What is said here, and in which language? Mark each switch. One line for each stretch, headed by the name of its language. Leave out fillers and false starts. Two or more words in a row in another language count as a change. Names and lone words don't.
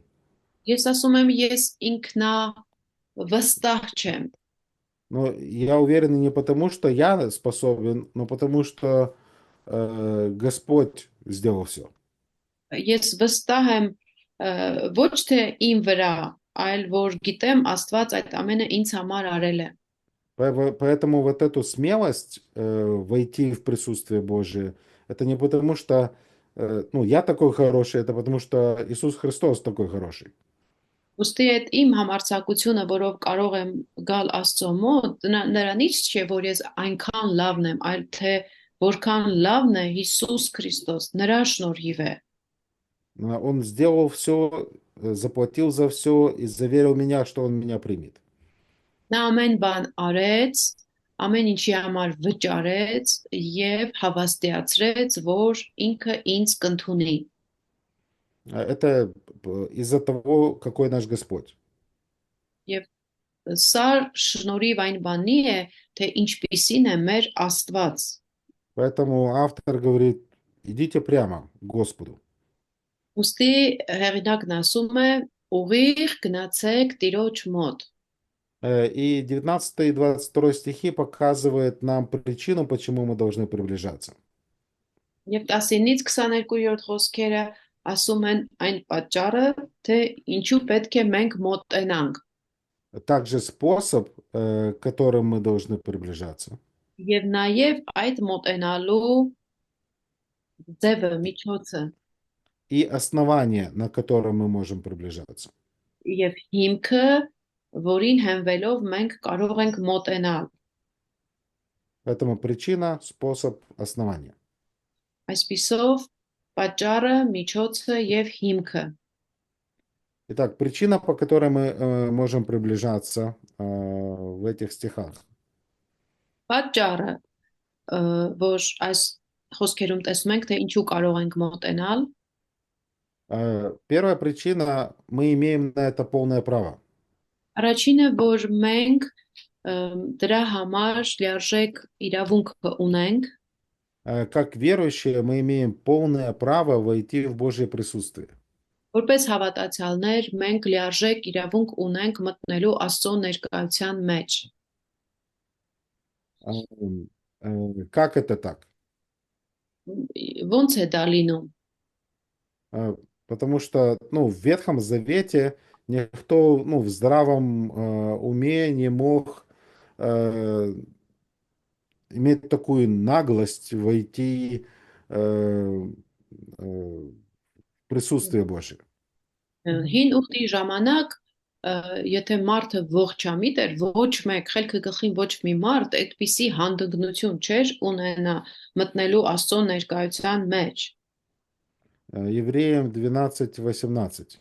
Armenian: Ես ասում եմ, ես ինքնավստահ չեմ։
Russian: Но я уверен не потому, что я способен, но потому, что Господь сделал все.
Armenian: Ես վստահ եմ ոչ թե իմ վրա, այլ որ гитем Աստված այդ ամենը ինձ համար արել է։
Russian: Поэтому вот эту смелость войти в присутствие Божие, это не потому, что ну, я такой хороший, это потому, что Иисус Христос такой хороший.
Armenian: Ոստի այդ իմ համարձակությունը, որով կարող եմ գալ Աստծո մոտ, նրանից չէ, որ ես այնքան լավն եմ, այլ թե որքան լավն է Հիսուս Քրիստոս, նրա շնորհիվ է։
Russian: Он сделал все, заплатил за все и заверил меня, что он меня примет.
Armenian: Նա ամեն բան արեց, ամեն ինչի համար վճարեց եւ հավաստիացրեց, որ ինքը ինձ կընդունի։
Russian: Это из-за того, какой наш Господь.
Armenian: Եվ սա շնորհիվ այն բանի է, թե ինչպիսին է մեր Աստված։
Russian: Поэтому автор говорит: идите прямо к Господу.
Armenian: Ոստի հեղինակն ասում է, ուղիղ գնացեք Տիրոջ մոտ։
Russian: И 19 и 22 стихи показывают нам причину, почему мы должны приближаться.
Armenian: Եվ 19-ից 22-րդ խոսքերը ասում են այն պատճառը, թե ինչու պետք է մենք մոտենանք։
Russian: Также способ, которым мы должны приближаться.
Armenian: Եվ նաև այդ մոտենալու ձևը, միջոցը,
Russian: И основание, на котором мы можем приближаться.
Armenian: եւ հիմքը, որին հենվելով մենք կարող ենք մոտենալ։
Russian: Поэтому причина, способ, основание.
Armenian: Այսպիսով պատճառը, միջոցը եւ հիմքը։
Russian: Итак, причина, по которой мы можем приближаться в этих стихах.
Armenian: Պատճառը, որ այս խոսքերում տեսնում ենք, թե ինչու կարող ենք մոտենալ։
Russian: Первая причина, мы имеем на это полное право.
Armenian: Առաջինը, որ մենք դրա համար լիարժեք իրավունք ունենք,
Russian: Как верующие, мы имеем полное право войти в Божье присутствие.
Armenian: Որպես հավատացյալներ մենք լիարժեք իրավունք ունենք մտնելու Աստծո ներկայության մեջ։
Russian: Как это так?
Armenian: Ոնց է դա լինում։
Russian: Потому что, ну, в Ветхом Завете никто, ну, в здравом уме не мог э, иметь такую наглость войти в присутствие Божие.
Armenian: Հին ուխտի ժամանակ եթե մարդը ողջամիտ էր, ոչ մեկ խելքը գլխին ոչ մի մարդ այդպիսի հանդգնություն չէր ունենա մտնելու Աստծո ներկայության մեջ։
Russian: Евреям 12:18.